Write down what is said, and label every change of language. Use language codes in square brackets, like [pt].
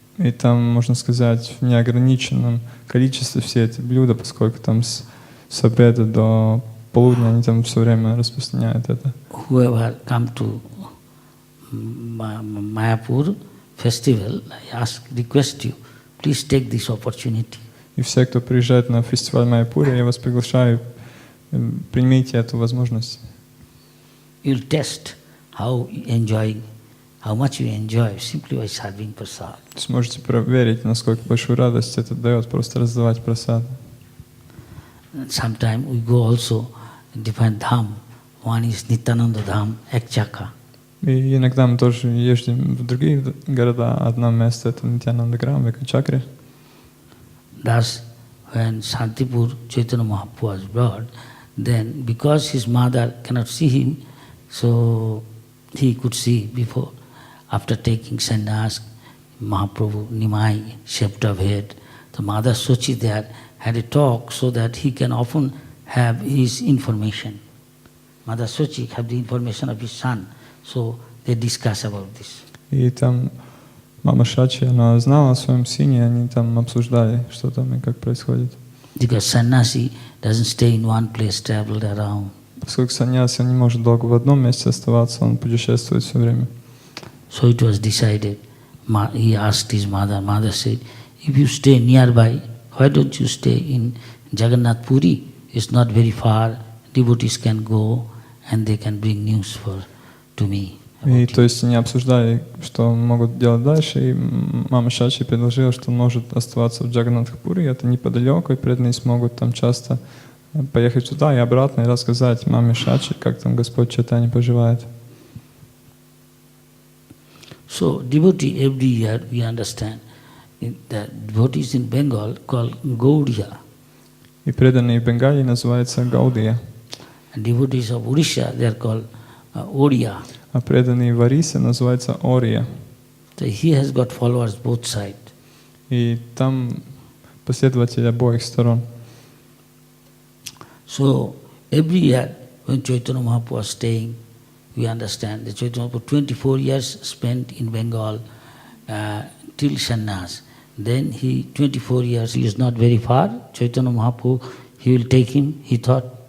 [ru] И там, можно сказать, в неограниченном количестве все эти блюда, поскольку там с обеда до полудня они там все время распространяют это. [en] Whoever come to Mayapur festival, I request you, please take this opportunity. [ru] И все, кто приезжает на фестиваль Майяпури, я вас приглашаю, примите эту возможность. [en] You'll test how much you enjoy simply by serving prasad. [ru] Сможете проверить, насколько большую радость это дает, просто раздавать прасад. [en] Sometimes we go also in different dham. One is Nityananda Dham, Ekchaka. [ru] И иногда мы тоже ездим в другие города. Одно место это Нитьянандаграм, в Экачакре. [en] Thus, when Shantipur Chaitanya Mahaprabhu was brought, then because his mother cannot see him, so he could see before. After taking sannyas, Mahaprabhu Nimai, shaved of head, the mother Sochi there had a talk so that he can often have his information. Mother Sochi have the information of his son, so they discuss about this. [ru] И там мама Шачи, она знала о своем сыне, они там обсуждали, что там и как происходит. [en] Because sannyasi doesn't stay in one place, traveled around. [ru] Поскольку саньяси не может долго в одном месте оставаться, он путешествует все время. [en] So it was decided. He asked his mother. Mother said, if you stay nearby, why don't you stay in Jagannath Puri? It's not very far. Devotees can go and they can bring news to me. [ru] И то есть они обсуждали, что могут делать дальше, и мама Шачи предложила, что он может оставаться в Джаганнатхапуре, это неподалеку, и преданные смогут там часто поехать туда и обратно и рассказать маме Шачи, как там Господь Чайтанья поживает. [en] So devotee every year we understand that devotees in Bengal called Gaudiya. [ru] И преданные в Бенгалии называются Гаудия. [en] And devotees of Odisha they are called Oriya. [ru] А преданные в Орисе называются Ория. [en] So he has got followers both sides. [ru] И там последователи обоих сторон. [en] So every year when Chaitanya Mahaprabhu was staying, we understand that Chaitanya Mahaprabhu 24 years spent in Bengal till sannyas. Then 24 years, he is not very far. Chaitanya Mahaprabhu, he will take him, he thought.